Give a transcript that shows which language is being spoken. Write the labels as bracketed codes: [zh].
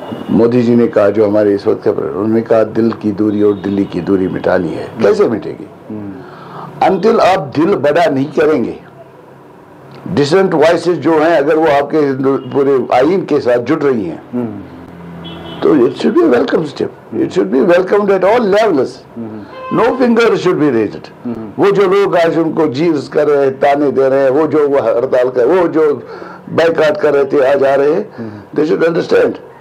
[ur] مودی جی نے کہا جو ہمارے اس وقت انہوں نے کہا دل کی دوری اور دلی کی دوری مٹانی ہے. کیسے مٹے گی؟ انٹل آپ دل بڑا نہیں کریں گے. ڈسنٹ وائسز جو ہیں اگر وہ آپ کے پورے آئین کے ساتھ جڑ رہی ہیں تو [en] it should be a welcome step. It should be welcomed at all levels. No finger should be raised. [ur] وہ جو لوگ آج ان کو جیز کر رہے ہیں، تانے دے رہے ہیں، وہ جو ہڑتال کر، وہ جو بائیکاٹ کر رہے تھے آج آ رہے ہیں، [en] they should understand.